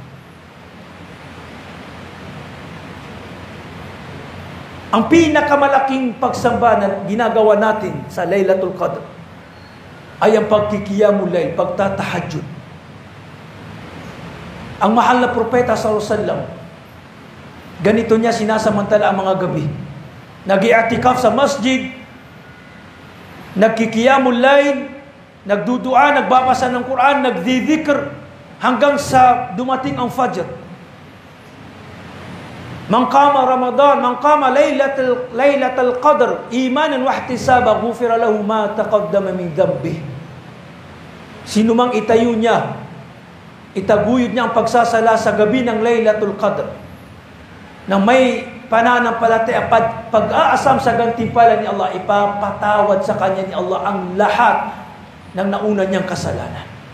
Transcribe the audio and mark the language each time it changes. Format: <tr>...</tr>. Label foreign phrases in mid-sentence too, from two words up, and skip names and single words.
<tl>Ang pinakamalaking pagsamba na ginagawa natin sa Laylatul Qadr ay ang pagkikiyamul layl, pagtatahajjud. Ang mahal na propeta</tl> <ar>صلى الله عليه وسلم,</ar> <tl>ganito niya sinasamantala ang mga gabi. Nag-i'tikaf sa masjid, nagkikiyamul layl, nagdudua, nagbabasa ng Quran, nagdidhikr hanggang sa dumating ang Fajr.</tl> <ar>من قام رمضان، من قام ليلة القدر إيمانا واحتسابا غفر له ما تقدم من ذنبه.</ar> <tl>Sino mang itayo niya, itaguyod niya ang pagsasala sa gabi ng Laylatul Qadr na may pananampalataya, pag-aasam sa gantimpala ni Allah, ipapatawad sa kanya ni Allah ang lahat ng nauna niyang kasalanan.</tl>